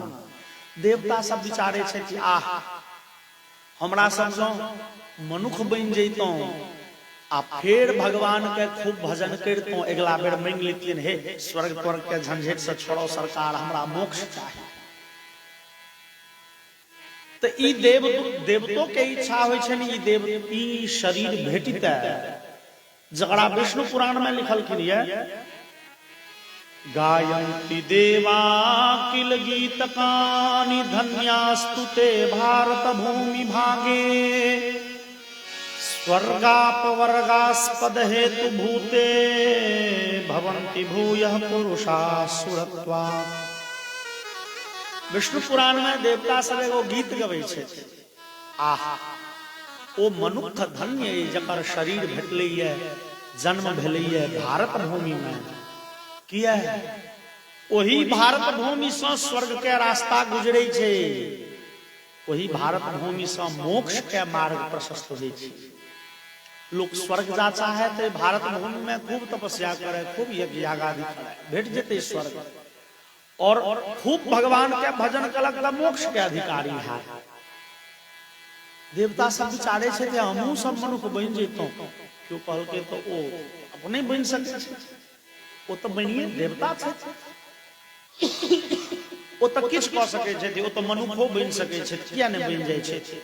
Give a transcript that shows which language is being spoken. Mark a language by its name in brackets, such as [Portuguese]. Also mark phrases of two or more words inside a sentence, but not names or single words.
[Maithili] देवता सब विचारे छे कि आह हमरा सब जो मनुख बन जैतों आ फिर भगवान के खूब भजन करतों, अगला बेर मांग लेतियन हे स्वर्ग तवर्ग के झंझट से छोड़ो सरकार, हमरा मोक्ष चाहिए। तो ई देवतो के इच्छा होय छनि ई देव ई शरीर भेटिते, जकरा विष्णु पुराण में लिखलखिन [Sanskrit] ये गायन्ति देवा किल गीतकानि धन्यास्तुते भारत भूमि भागे स्वर्गापवर्गास्पद हेतु भूते भवन्ति भूयः पुरुषा सुरत्वा। [Maithili] विष्णु पुराण में देवता सब एगो गीत गबै छे, आह ओ मनुख धन्य जकर शरीर भेटलैया, जन्म भेलैया भारत भूमि में। किया वही भारत भूमि से स्वर्ग के रास्ता गुजरे छे, वही भारत भूमि से मोक्ष के मार्ग प्रशस्त होय छे। लोग स्वर्ग जा चाहे तो भारत भूमि में खूब तपस्या करे, खूब यज्ञ याग आदि करे, भेट जेते स्वर्ग। और खूब भगवान के भजन कलक त मोक्ष के अधिकारी है। देवता सब विचारे छे जे हमहू सब मनुष्य बन जैतों। क्यों कहल के तो ओ अपने बन सके छे, ओ तो बनिए देवता छे, ओ तो किछ कह सके छे, ओ तो मनुष्यो बन सके छे, किया नहीं बन जाय छे?